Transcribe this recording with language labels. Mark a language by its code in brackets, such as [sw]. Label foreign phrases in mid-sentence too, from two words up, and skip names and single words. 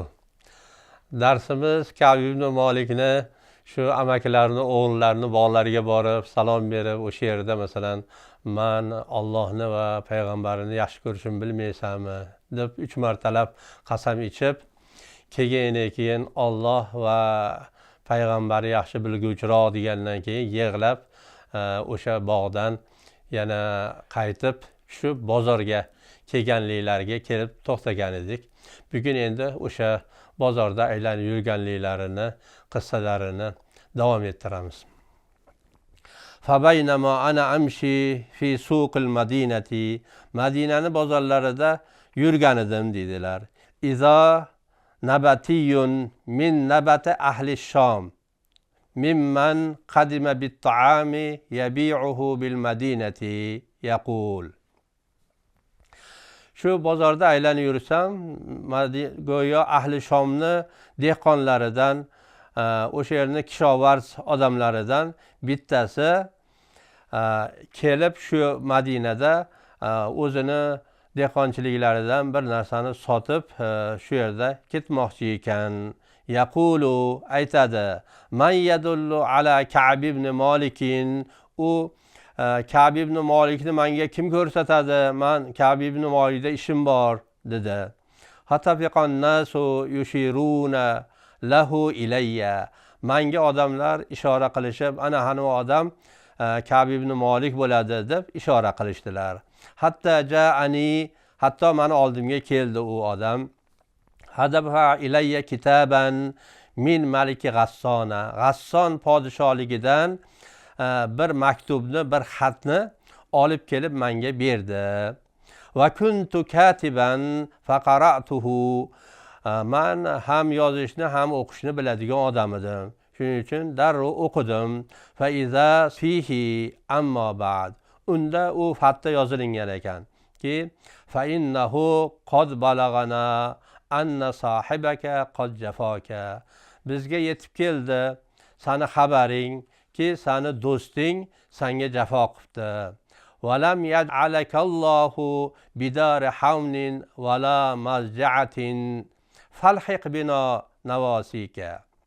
[uz] Darsimiz Ka'b ibn Malikni shu amakilarini, o'g'illarini bog'lariga borib salom berib, o'sha yerda masalan man Allohni va payg'ambarini yaxshi ko'rishimni bilmaysanmi deb 3 martalab qasam ichib, keyin Alloh va payg'ambari yaxshi bilguvchiroq degandan keyin yig'lab o'sha bog'dan yana qaytib shu bozorga kelganliklariga kelib to'xtagan edik. Bugun endi o'sha bozorda aylanib yurganliklarini, qissalarini davom ettiramiz. [ar] فبينما أنا أمشي في سوق المدينة, [uz] Madinani bozorlarida yurgan edim dedilar. [ar] إذا نبطي من أنباط أهل الشام ممن قدم بالطعام يبيعه بالمدينة يقول. [uz] Shu bozorda aylanib yursam, go'yo ahli Shomni dehqonlaridan, o'sha yerning kishovarz odamlaridan bittasi kelib shu Madinada o'zini dehqonchiliklaridan bir narsani sotib shu yerda ketmoqchi ekan. Yaqulu aytadi: [ar] من يدل على كعب بن مالك." [uz] U Ka'b ibn Malikni menga kim ko'rsatadi? Man Ka'b ibn Malikda ishim bor dedi. [ar] فطفق الناس يشيرون له إلي. [uz] Menga odamlar ishora qilishib, ana hanu odam Ka'b ibn Malik bo'ladi deb ishora qilishdilar. Hatto meni oldimga keldi u odam. [ar] فدفع إلي كتابا من ملك غسان. [uz] G'asson podshohligidan bir maktubni, bir xatni olib kelib menga berdi. [ar] وكنت كاتبا فقرأته. [uz] Men ham yozishni, ham o'qishni biladigan odam edim. Shuning uchun darrov o'qidim. [ar] فإذا فيه أما بعد. [uz] Unda u xatda yozilgan ekan ki [ar] فإنه قد بلغنا أن صاحبك قد جفاك. [uz] Bizga yetib keldi sani xabaring ki sani do'sting senga jafo qilibdi. [ar] ولم يجعلك الله بدار هوان ولا مضيعة فالحق بنا نواسك.